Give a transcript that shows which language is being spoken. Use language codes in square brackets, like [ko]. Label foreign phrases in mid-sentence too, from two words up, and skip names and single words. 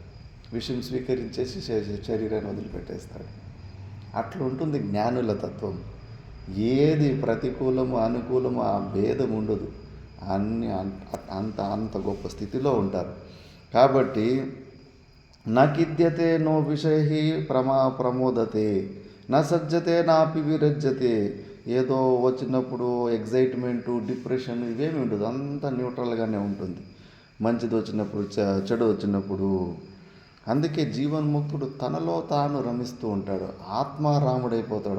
[te] విషయం స్వీకరించేసి శరీరాన్ని వదిలిపెట్టేస్తాడు. అట్లా ఉంటుంది జ్ఞానుల తత్వం. ఏది ప్రతికూలము అనుకూలము ఆ భేదం ఉండదు. అన్నీ అంత గొప్ప స్థితిలో ఉంటారు. [sa] కాబట్టి न किद्यते नो विषय ప్రమోదతే నా సజ్జతే నాపి విరజ్యతే. [te] ఏదో వచ్చినప్పుడు [en] excitement, depression [te] ఇవేమి ఉండదు, అంతా న్యూట్రల్గానే ఉంటుంది. మంచిది వచ్చినప్పుడు, చెడు వచ్చినప్పుడు. అందుకే జీవన్ముక్తుడు తనలో తాను రమిస్తూ ఉంటాడు, ఆత్మారాముడైపోతాడు.